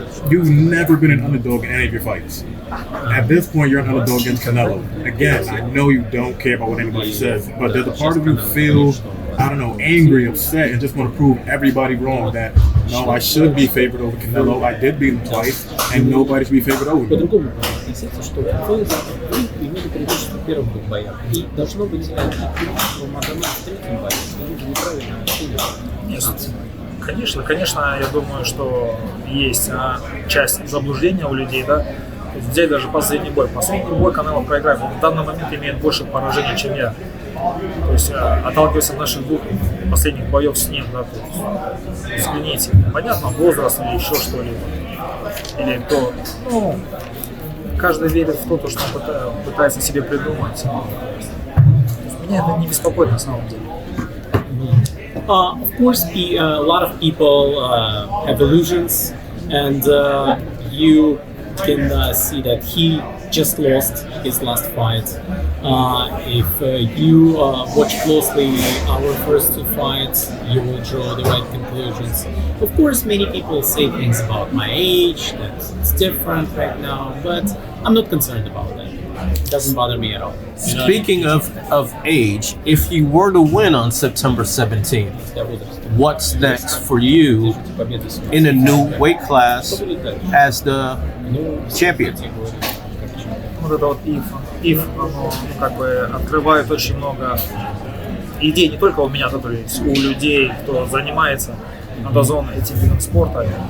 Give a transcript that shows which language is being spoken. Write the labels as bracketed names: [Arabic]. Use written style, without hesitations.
[English] You've never been an underdog in any of your fights. At this point, you're an underdog against Canelo. Again, I know you don't care about what anybody says, but does a part of you feel, I don't know, angry, upset, and just want to prove everybody wrong that, no, I should be favored over Canelo, I did beat him twice, and nobody should be favored over me? [Russian] По-другому относиться, что вы имели преимущество в первых двух боях. И должно быть преимущество Магомеда в третьем бое. Люди неправильно оценивают. Конечно, я думаю, что есть часть заблуждения у людей, да. Взять даже последний бой. Последний бой Канело проиграет. Он в данный момент имеет больше поражений, чем я. То есть, отталкиваясь от наших двух последних боев с ним, да, то есть, взгляните, понятно, возраст или еще что-либо. Или кто, ну, каждый верит в то, что он пытается себе придумать. Меня это не беспокоит на самом деле. [English] Of course, a lot of people have illusions, and you can see that he just lost his last fight. If you watch closely our first two fights, you will draw the right conclusions. Of course, many people say things about my age, that it's different right now, but I'm not concerned about that. It doesn't bother me at all. Speaking of age, if you were to win on September 17th, what's next for you in a new weight class as the champion? [Russian] Вот это вот if оно как бы открывает очень много идей не только у меня, но и у людей, кто занимается на дозон этим видом спорта.